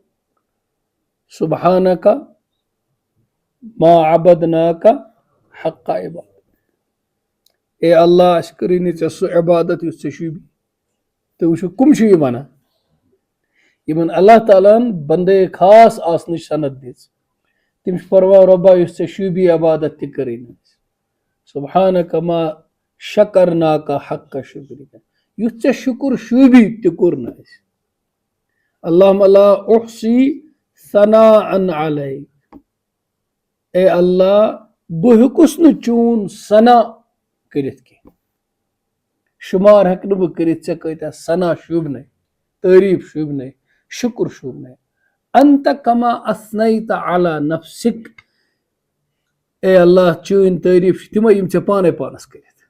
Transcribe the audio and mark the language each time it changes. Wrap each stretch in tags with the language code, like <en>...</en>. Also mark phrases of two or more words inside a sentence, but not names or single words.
<ar>سبحانکا ما عبدناکا حق عبادت</ar> <ks>اے اللہ اَسہِ کٔرٕے نہٕ ژےٚ سُہ عبادت یُس ژےٚ شوٗبی تُہۍ وٕچھِو کٕم چھِ یہِ وَنان یِمن اللہ تعالیٰ ہن بندے خاص آسنٕچ سند دِژ تِم چھِ فرماوان رۄبا یُس ژےٚ شوٗبی عبادت تہِ کٔرٕے نہٕ</ks> <ar>سبحانکا ما شکرناکا حق شکرکا</ar> <ks>یُتھ ژےٚ شُکُر شوٗبی تہِ کوٚر نہٕ اَسہِ</ks> <ar>اللہُمَّ لا احصی ثناء علیک</ar> <ks>اے اللہ بہٕ ہیوٚکُس نہٕ چون ثنا کٔرِتھ کینٛہہ شُمار ہٮ۪کہٕ نہٕ بہٕ کٔرِتھ ژےٚ کۭتیاہ ثنا شوٗبنَے تعریٖف شوٗبنَے شُکُر شوٗبنَے</ks> <ar>انت کما اثنیت علی نفسک</ar> <ks>اے اللہ چٲنۍ تعریٖف چھِ تِمے یِم ژےٚ پانے پانس کٔرِتھ</ks>